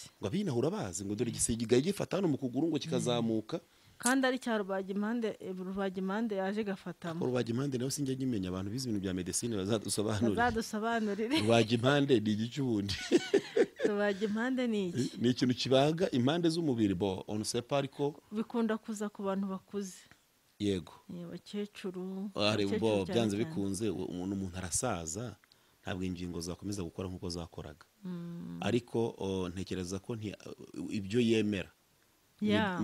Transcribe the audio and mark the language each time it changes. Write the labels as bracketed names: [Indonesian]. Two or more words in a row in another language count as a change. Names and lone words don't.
[Kinyarwanda] ngo abinahura bazi ngo dore igisigaye gifata hano mu kuguru ngo kikazamuka kandi ari cya rubagimpande yaje gafatamo. rubagimpande nawe sinjya nyimenya abantu bize ibintu bya medicine bazadusobanurira. Bazadusobanurire rubagimpande ni iki ubundi? rubagimpande ni iki? Ni ikintu kibaga impande z'umubiri bo [French] on sait pas [Kinyarwanda] ariko Bikunda kuza ku bantu bakuze. yego Abakecuru. ari bo abakecuru cyane byanze cyane. bikunze umuntu arasaza ntabwo ingingo zakomeza gukora nk'uko zakoraga ariko ntekereza ko ibyo yemera Ya.